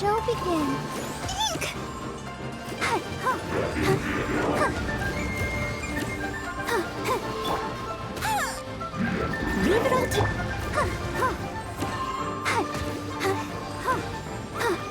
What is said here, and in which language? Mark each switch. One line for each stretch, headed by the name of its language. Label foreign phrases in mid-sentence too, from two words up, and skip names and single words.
English: begin. Eek! Ha, ha, ha, ha. Ha, ha. Ha. Leave it all to... Ha, ha. Ha, ha, ha, ha.